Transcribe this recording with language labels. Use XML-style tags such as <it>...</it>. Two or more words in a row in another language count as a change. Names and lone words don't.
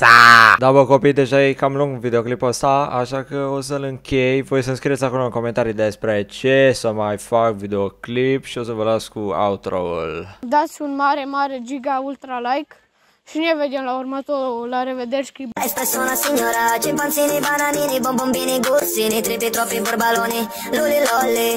<ro>Da, bă, copii, deja e cam lung videoclipul ăsta, așa că o să-l închei. Voi să-mi scrieți acolo în comentarii despre ce să mai fac videoclip și o să vă las cu outro-ul. Dați un mare, mare giga ultra like și ne vedem la următorul. La revedere, scriu.</ro> <it>Espresso una signora, cimpanzini, bananini, bombombini, gussini, 3 pietro, 4 baloni, luli lolli.</it>